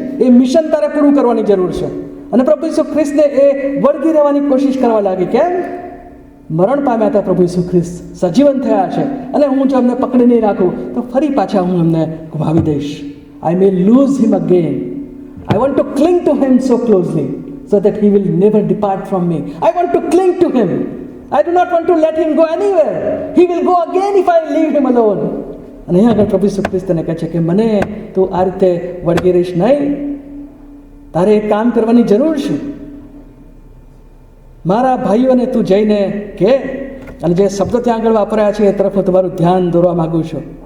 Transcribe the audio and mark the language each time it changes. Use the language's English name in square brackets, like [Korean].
[Gujarati] એ mission તારે પૂરું કરવાની જરૂર છે. અને પ્રભુ ઈસુ ખ્રિસ્તને એ વળગી રહેવાની કોશિશ કરવા લાગી. કેમ? મરણ પામ્યા હતા પ્રભુ ઈસુ ખ્રિસ્ત, સજીવન થયા છે, અને હું જો એમને પકડી નહીં રાખું તો ફરી પાછા હું એમને ગુમાવી દઈશ. [English] I may lose him again. I want to cling to him so closely so that he will never depart from me. I want to cling to him. I do not want to let him go anywhere. He will go again if I leave him alone. [Gujarati] અને અહીંયા આગળ પ્રભુ ઈસુ ખ્રિસ્તને કહે છે કે મને તું આ રીતે વળગી રહીશ નહીં. તારે એક કામ કરવાની જરૂર છે. મારા ભાઈઓને તું જઈને કે, અને જે શબ્દો ત્યાં આગળ વાપર્યા છે એ તરફ હું તમારું ધ્યાન દોરવા માગું છું.